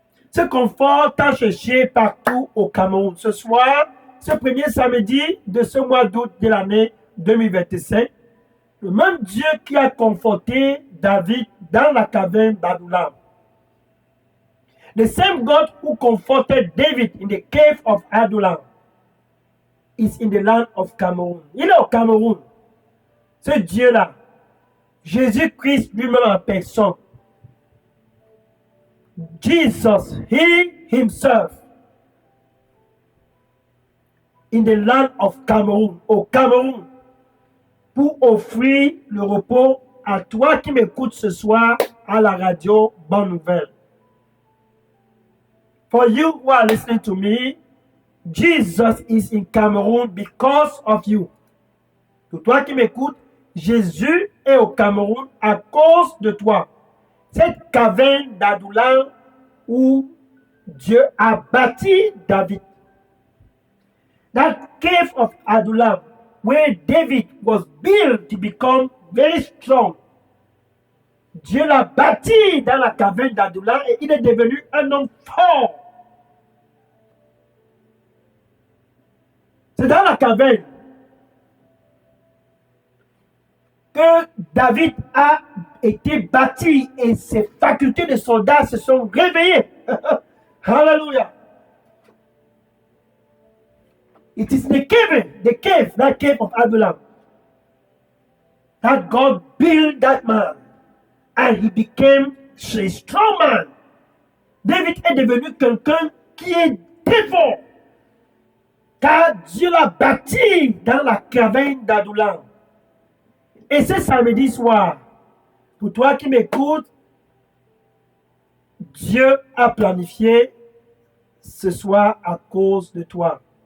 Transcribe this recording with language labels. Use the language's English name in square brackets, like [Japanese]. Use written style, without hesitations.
[French] Ce confort t'a cherché partout au Cameroun. Ce soir, ce premier samedi de ce mois d'août de l'année 2025, le même Dieu qui a conforté David dans la caverne d'Adullam. [English] The same God who comforted David in the cave of Adullam is in the land of Cameroon. [French] Il est au Cameroun. Ce Dieu-là, Jésus-Christ lui-même en personne. [English] Jesus, he himself, in the land of Cameroon, [French] au Cameroun, pour offrir le repos à toi qui m'écoutes ce soir à la radio Bonne Nouvelle. [English] For you who are listening to me, Jesus is in Cameroon because of you. [French] Pour toi qui m'écoutes, Jésus est au Cameroun à cause de toi. Cette caverne d'Adullam où Dieu a bâti David. [English] That cave of Adullam where David was built to become very strong. [French] Dieu l'a bâti dans la caverne d'Adullam et il est devenu un homme fort. C'est dans la caverne que David a été bâti et ses facultés de soldat se sont réveillées. Alléluia. [English] It is the cave, that cave of Adullam, that God built that man, and he became a strong man. [French] David est devenu quelqu'un qui est très fort, car Dieu l'a bâti dans la caverne d'Adullam. Et ce samedi soir, pour toi qui m'écoutes, Dieu a planifié ce soir à cause de toi.